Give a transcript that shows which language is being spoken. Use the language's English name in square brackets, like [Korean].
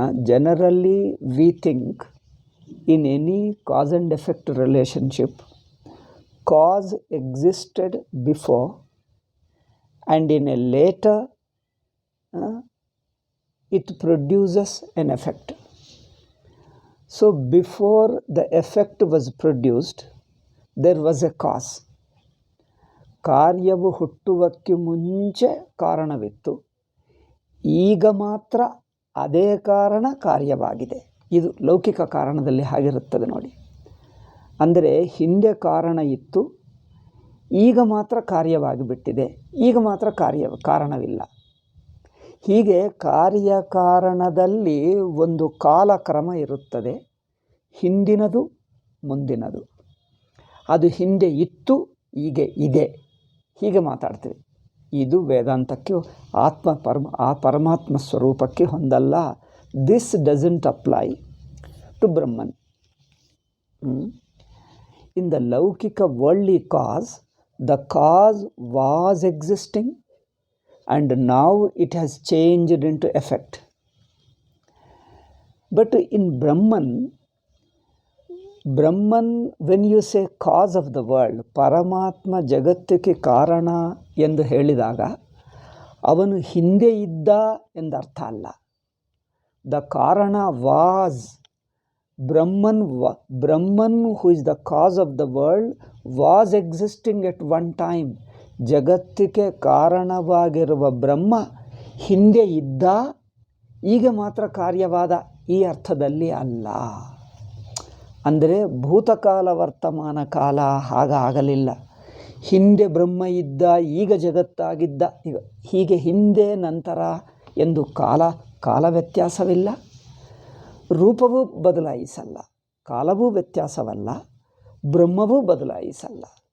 [English] Generally we think in any cause and effect relationship, cause existed before and in a later it produces an effect. So before the effect was produced, there was a cause. [Kannada] ಕಾರ್ಯವು ಹುಟ್ಟುವಕ್ಕೆ ಮುಂಚೆ ಕಾರಣವಿತ್ತು, ಈಗ ಮಾತ್ರ ಅದೇ ಕಾರಣ ಕಾರ್ಯವಾಗಿದೆ. ಇದು ಲೌಕಿಕ ಕಾರಣದಲ್ಲಿ ಹಾಗಿರುತ್ತದೆ ನೋಡಿ. ಅಂದರೆ ಹಿಂದೆ ಕಾರಣ ಇತ್ತು, ಈಗ ಮಾತ್ರ ಕಾರ್ಯವಾಗಿಬಿಟ್ಟಿದೆ, ಈಗ ಮಾತ್ರ ಕಾರಣವಿಲ್ಲ. ಹೀಗೆ ಕಾರ್ಯಕಾರಣದಲ್ಲಿ ಒಂದು ಕಾಲಕ್ರಮ ಇರುತ್ತದೆ, ಹಿಂದಿನದು ಮುಂದಿನದು. ಅದು ಹಿಂದೆ ಇತ್ತು, ಈಗ ಇದೆ, ಹೀಗೆ ಮಾತಾಡ್ತೀವಿ. ಇದು ವೇದಾಂತಕ್ಕೆ ಪರಮಾತ್ಮ ಸ್ವರೂಪಕ್ಕೆ ಹೊಂದಲ್ಲ. [English] This doesn't apply to Brahman. In the Laukika worldly cause, the cause was existing and now it has changed into effect. But in Brahman, when you say cause of the world, [Kannada] ಪರಮಾತ್ಮ ಜಗತ್ತಿಗೆ ಕಾರಣ ಎಂದು ಹೇಳಿದಾಗ ಅವನು ಹಿಂದೆ ಇದ್ದ ಎಂದರ್ಥ ಅಲ್ಲ. [English] The Karana was Brahman who is the cause of the world was existing at one time. [Kannada] ಜಗತ್ತಿಗೆ ಕಾರಣವಾಗಿರುವ ಬ್ರಹ್ಮ ಹಿಂದೆ ಇದ್ದ, ಈಗ ಮಾತ್ರ ಕಾರ್ಯವಾದ, ಈ ಅರ್ಥದಲ್ಲಿ ಅಲ್ಲ. ಅಂದರೆ ಭೂತಕಾಲ ವರ್ತಮಾನ ಕಾಲ ಹಾಗಾಗಲಿಲ್ಲ. ಹಿಂದೆ ಬ್ರಹ್ಮ ಇದ್ದ, ಈಗ ಜಗತ್ತಾಗಿದ್ದ, ಹೀಗೆ ಹಿಂದೆ ನಂತರ ಎಂದು ಕಾಲ ವ್ಯತ್ಯಾಸವಿಲ್ಲ, ರೂಪವೂ ಬದಲಾಯಿಸಲ್ಲ, ಕಾಲವೂ ವ್ಯತ್ಯಾಸವಲ್ಲ, ಬ್ರಹ್ಮವೂ ಬದಲಾಯಿಸಲ್ಲ.